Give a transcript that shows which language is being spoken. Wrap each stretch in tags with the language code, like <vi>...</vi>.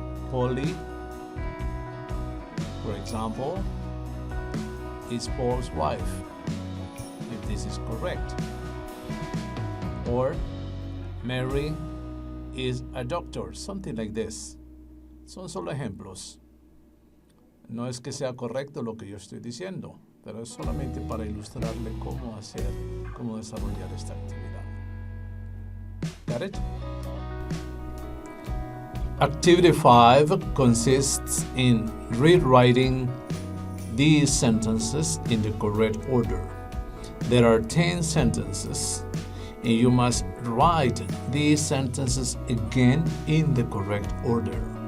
<en>Polly, for example, is Paul's wife, if this is correct. Or Mary is a doctor, something like this.</en> <es>Son solo ejemplos. No es que sea correcto lo que yo estoy diciendo, pero es solamente para ilustrarle cómo desarrollar esta actividad.</es> <en>Got it? Activity 5 consists in rewriting these sentences in the correct order. There are 10 sentences, and you must write these sentences again in the correct order.</en>